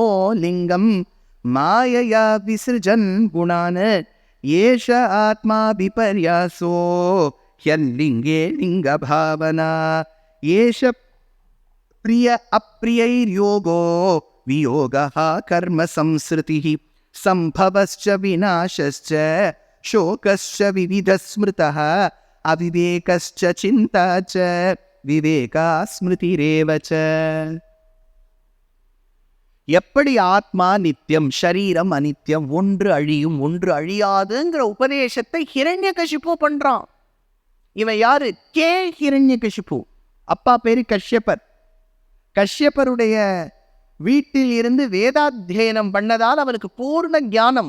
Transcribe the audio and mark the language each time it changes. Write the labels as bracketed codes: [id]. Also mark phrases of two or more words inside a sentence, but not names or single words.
[sa] लिंगं मायया विसृजन् गुणान् एष आत्मा विपर्यासो ह्यल्लिंगे लिंगभावना एष प्रिय अप्रियैर्योगो वियोगः कर्म संसृतिः संभवश्च विनाशश्च शोकश्च विविधस्मृतः अविवेकश्च चिन्ता च विवेका स्मृतिरेव च. [ta] எப்படி ஆத்மா நித்தியம், ஷரீரம் அனித்தியம், ஒன்று அழியும் ஒன்று அழியாதுங்கிற உபதேசத்தை ஹிரண்யகசிபு பண்றான். இவன் யாரு? ஹிரண்யகசிபு. அப்பா பேரு கஷ்யபர். கஷ்யப்பருடைய வீட்டில் இருந்து வேதாத்தியனம் பண்ணதால் அவனுக்கு பூர்ண ஞானம்.